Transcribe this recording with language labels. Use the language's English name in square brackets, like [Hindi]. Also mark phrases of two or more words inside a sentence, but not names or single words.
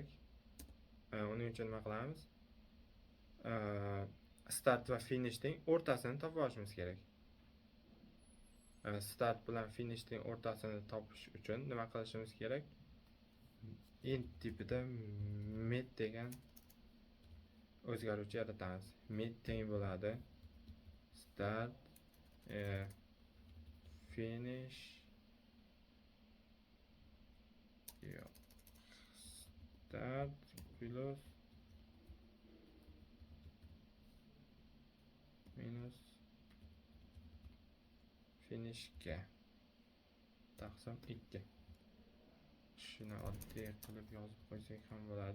[Uzbek] Uning uchun nima qilamiz? Start va finishning o'rtasini topib olishimiz kerak. Start bilan finishning o'rtasini topish uchun nima qilishimiz kerak? Int tipida mid degan o'zgaruvchi yaratamiz. Mid teng bo'ladi start finish start plus minus finishga taqsim 2. Shuni oddiy qilib yozib qo'ysak ham bo'ladi.